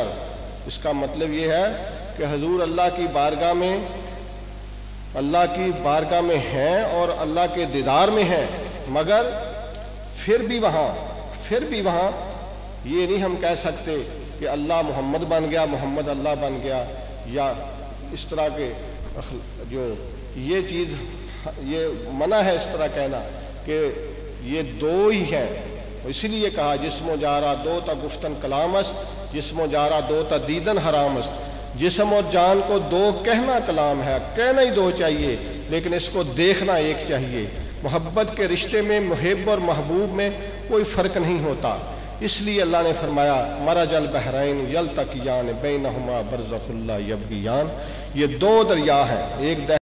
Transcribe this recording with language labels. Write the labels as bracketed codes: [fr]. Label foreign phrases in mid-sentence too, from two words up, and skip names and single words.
[ur] اس کا مطلب یہ ہے کہ حضور اللہ کی بارگاہ میں ہیں اور اللہ کے دیدار میں ہیں، مگر پھر بھی وہاں یہ نہیں ہم کہہ سکتے کہ اللہ محمد بن گیا، محمد اللہ بن گیا، یا اس طرح کے جو یہ چیز یہ منع ہے اس طرح کہنا کہ یہ 2 ہی ہیں۔ اسی لیے کہا [fa] جسم و جارہ 2 تا گفتن کلام است، جسم و جارہ 2 تا دیدن حرام است، [ur] جسم اور جان کو 2 کہنا کلام ہے، کہنا ہی 2 چاہیے لیکن اس کو دیکھنا 1 چاہیے۔ محبت کے رشتے میں محب اور محبوب میں کوئی فرق نہیں ہوتا، اس لیے اللہ نے فرمایا [ar] مرج البحرین یلتقیان بینہما برزخ لا یبغیان، [ur] یہ 2 دریا ہیں، ایک